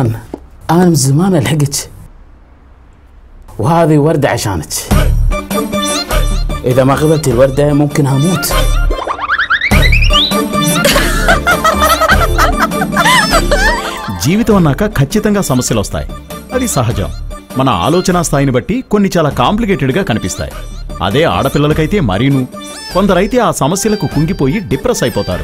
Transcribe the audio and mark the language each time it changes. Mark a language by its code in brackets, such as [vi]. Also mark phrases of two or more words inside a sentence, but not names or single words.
[ar] أنا من زمان ألحقك، وهذه وردة عشانك. إذا ما قبلت الوردة ممكن هموت. [te] జీవితం అన్నాక ఖచ్చితంగా సమస్యలు వస్తాయి, అది సహజం. మన ఆలోచనా స్థాయిని బట్టి కొన్ని చాలా కాంప్లికేటెడ్గా కనిపిస్తాయి. అదే ఆడపిల్లలకైతే మరీను. కొందరైతే ఆ సమస్యలకు కుంగిపోయి డిప్రెస్ అయిపోతారు.